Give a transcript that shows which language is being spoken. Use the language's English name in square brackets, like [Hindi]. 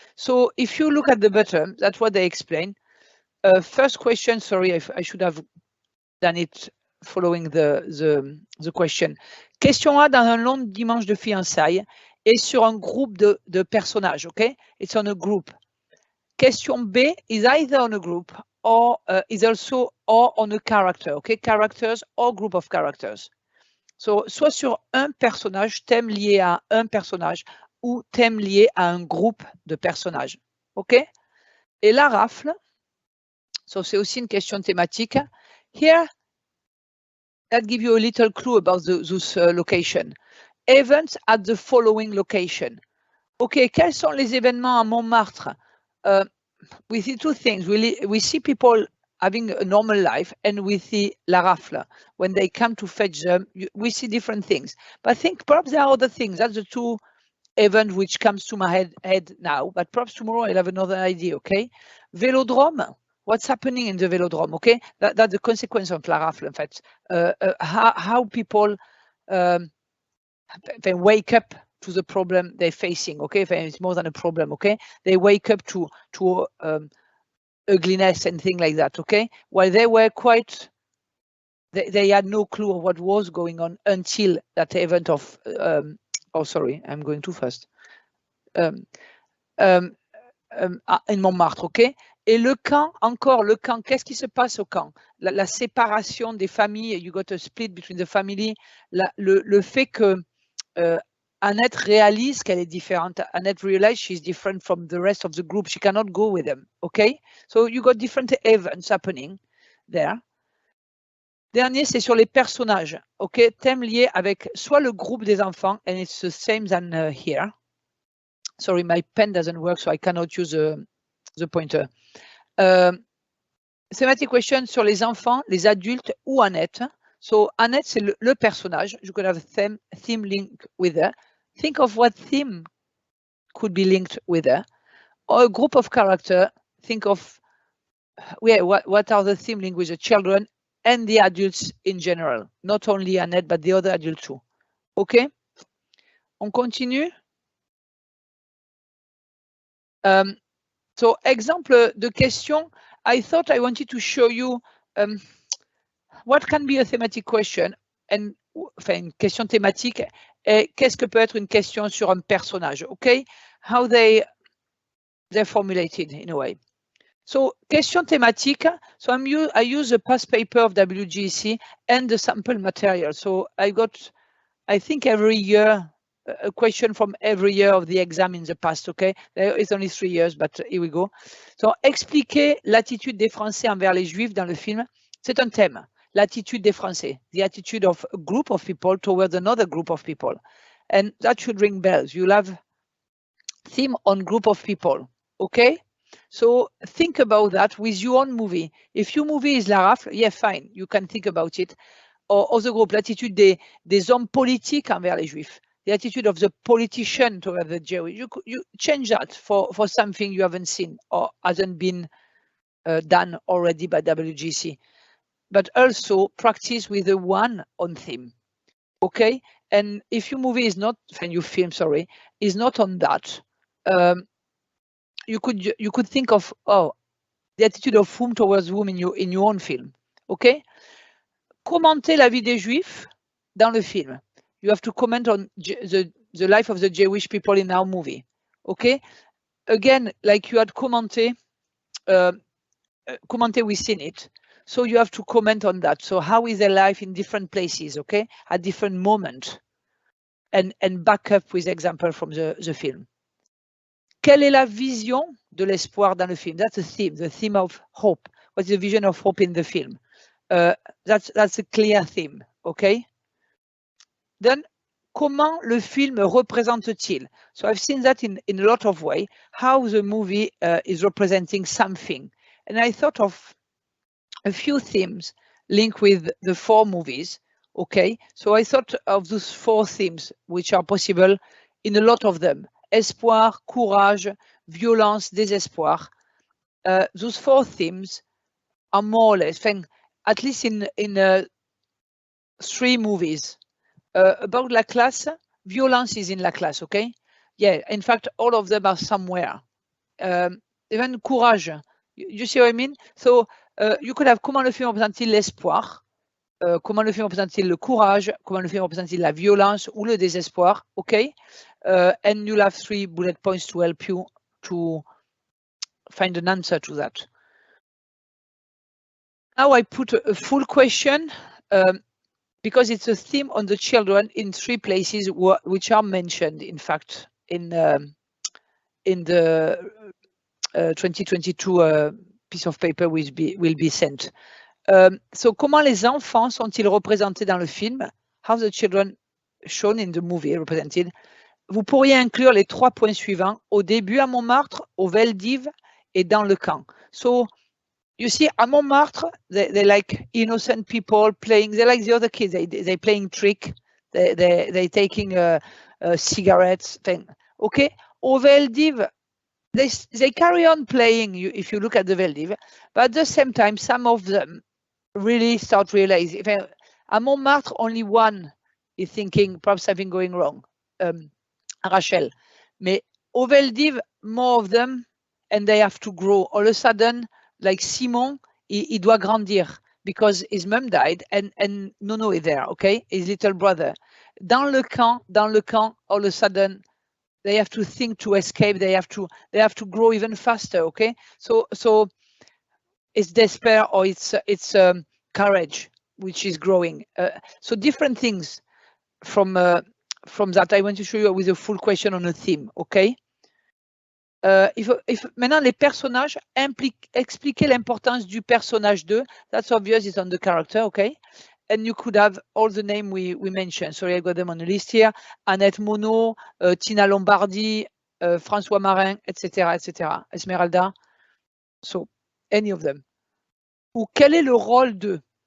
[English] So if you look at the bottom, that's what they explain. First question, sorry, I should have done it following the question. [French] Question A dans un long dimanche de fiançailles est sur un groupe de personnages, okay? [English] It's on a group. Question B is either on a group or is also or on a character, okay? Characters or group of characters. [French] So, soit sur un personnage, thème lié à un personnage, ou thème lié à un groupe de personnages, ok? Et la rafle, so c'est aussi une question thématique. [English] Here, that gives you a little clue about those location. Events at the following location. [French] Ok, quels sont les événements à Montmartre? [English] We see two things. We see people having a normal life, and we see La Rafle. When they come to fetch them, we see different things. But I think perhaps there are other things. That's the two events which comes to my head now. But perhaps tomorrow I'll have another idea, okay? Vélodrome, what's happening in the Vélodrome, okay? That's the consequence of La Rafle, in fact. How people they wake up to the problem they're facing, okay? It's more than a problem, okay? They wake up to ugliness and things like that, okay? While they were quite, they had no clue of what was going on until that event of, oh, sorry, I'm going too fast. In Montmartre, okay? [French] Et le camp, encore le camp, qu'est-ce qui se passe au camp? La séparation des familles, [English] you got a split between the family, [French] le fait que Annette réalise qu'elle est différente. [English] Annette realizes she's different from the rest of the group. She cannot go with them, okay? So you got different events happening there. [French] Dernier, c'est sur les personnages. OK, thème lié avec soit le groupe des enfants, [English] and it's the same than here. Sorry, my pen doesn't work, so I cannot use the pointer. Thematic question [French] sur les enfants, les adultes ou Annette. So Annette, c'est le personnage. [English] You could have a theme linked with her. Think of what theme could be linked with her. Or a group of characters. Think of what are the theme linked with the children and the adults in general. Not only Annette, but the other adults too. [French] OK? On continue. So exemple de question. [English] I thought I wanted to show you what can be a thematic question, and, [French] enfin, une question thématique, et qu'est-ce que peut être une question sur un personnage, [English] OK? How they're formulated in a way. So, question thématique. So I use the past paper of WGEC and the sample material. So I got, I think every year, a question from every year of the exam in the past, okay? It's only 3 years, but here we go. [French] So, expliquer l'attitude des Français envers les Juifs dans le film, c'est un thème. L'attitude des Français, [English] the attitude of a group of people towards another group of people. And that should ring bells. You'll have theme on group of people, okay? So think about that with your own movie. If your movie is La Rafle, yeah, fine, you can think about it. Or the group, [French] l'attitude des hommes politiques envers les Juifs, [English] the attitude of the politician toward the Jewish. You change that for something you haven't seen or hasn't been done already by WGC. But also practice with the one on theme, okay? And if your movie is not, and your film, sorry, is not on that, you could think of, oh, the attitude of whom towards whom in your own film, okay? [French] Commenter la vie des Juifs dans le film. [English] You have to comment on the life of the Jewish people in our movie, okay? Again, like you had commenté within it. So you have to comment on that. So how is their life in different places, okay? At different moments. And back up with example from the film. [French] Quelle est la vision de l'espoir dans le film? [English] That's the theme of hope. What's the vision of hope in the film? That's a clear theme, okay? [French] Then, comment le film représente-t-il? [English] So I've seen that in a lot of ways, how the movie is representing something. And I thought of a few themes linked with the 4 movies, okay? So I thought of those 4 themes, which are possible in a lot of them. [French] Espoir, courage, violence, désespoir. [English] Those 4 themes are more or less, at least in 3 movies. About la classe, violence is in la classe, okay? Yeah, in fact, all of them are somewhere. Even courage, you see what I mean? [French] So you could have comment le film représente-t-il l'espoir, comment le film représente-t-il le courage, comment le film représente-t-il la violence ou le désespoir, okay? [English] And you'll have 3 bullet points to help you to find an answer to that. Now I put a full question because it's a theme on the children in 3 places which are mentioned, in fact, in the 2022 piece of paper will be sent. [French] So, comment les enfants sont-ils représentés dans le film? [English] How the children shown in the movie represented? [French] Vous pourriez inclure les 3 points suivants au début à Montmartre, au Veldiv et dans le camp. [English] So, you see, at Montmartre, they're like innocent people playing. They're like the other kids. They're playing trick. They're taking cigarettes. Thing. Okay. [French] Au Veldiv, [English] they carry on playing. If you look at the Veldiv, but at the same time, some of them really start realizing. At Montmartre, only one is thinking perhaps something going wrong. Rachel. [French] Mais au Veldiv, [English] more of them, and they have to grow. All of a sudden, like Simon, [French] il doit grandir [English] because his mom died and Nono is there, okay? His little brother. [French] Dans le camp, [English] all of a sudden, they have to think to escape. They have to grow even faster, okay? So it's despair or it's courage which is growing. So different things from that. I want to show you with a full question on a theme, okay? [French] Maintenant les personnages expliquer l'importance du personnage 2. [English] That's obvious, it's on the character, okay? And you could have all the name we mentioned. Sorry, I got them on the list here. Annette Monod, Tina Lombardi, François Marin, etc., etc. Esmeralda. So, any of them. [French] Ou quel est le rôle de?